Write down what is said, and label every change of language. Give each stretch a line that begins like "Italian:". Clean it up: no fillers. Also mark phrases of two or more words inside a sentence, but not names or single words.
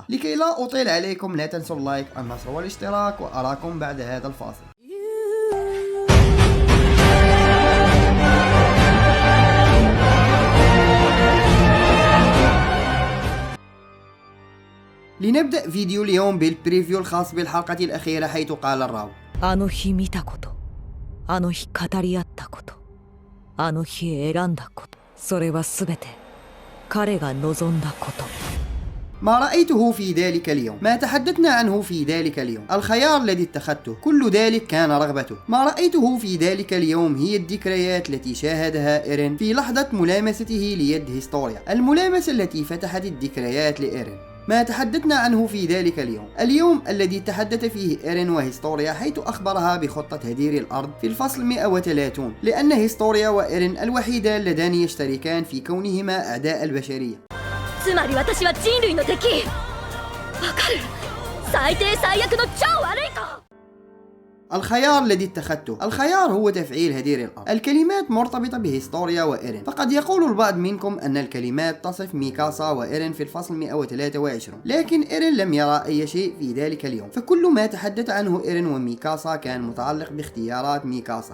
Arabic: لكي لا أطيل عليكم لا تنسوا اللايك، النشر والاشتراك، وأراكم بعد هذا الفاصل. لنبدأ فيديو اليوم بالبريفيو الخاص بالحلقة الأخيرة، حيث قال الراوي:
Japanese: あの日見たこと、あの日語り合ったこと、あの日選んだこと、それはすべて彼が望んだこと。
Arabic: ما رأيته في ذلك اليوم، ما تحدثنا عنه في ذلك اليوم، الخيار الذي اتخذته، كل ذلك كان رغبته. ما رأيته في ذلك اليوم هي الذكريات التي شاهدها إيرين في لحظة ملامسته ليد هيستوريا، الملامسة التي فتحت الذكريات لإيرين. ما تحدثنا عنه في ذلك اليوم الذي تحدث فيه إيرين وهيستوريا، حيث أخبرها بخطة هدير الأرض في الفصل 130، لأن هيستوريا وإيرين الوحيدان اللذان يشتركان في كونهما أعداء البشرية.
Japanese: つまり私は人類の敵。わかる。最低最悪の超悪い子。
Arabic: الخيار الذي اتخذته، الخيار هو تفعيل هدير الأرض. الكلمات مرتبطة بهيستوريا وإيرين، فقد يقول البعض منكم أن الكلمات تصف ميكاسا وإيرين في الفصل 123، لكن إيرين لم يرى أي شيء في ذلك اليوم، فكل ما تحدث عنه إيرين وميكاسا كان متعلق باختيارات ميكاسا.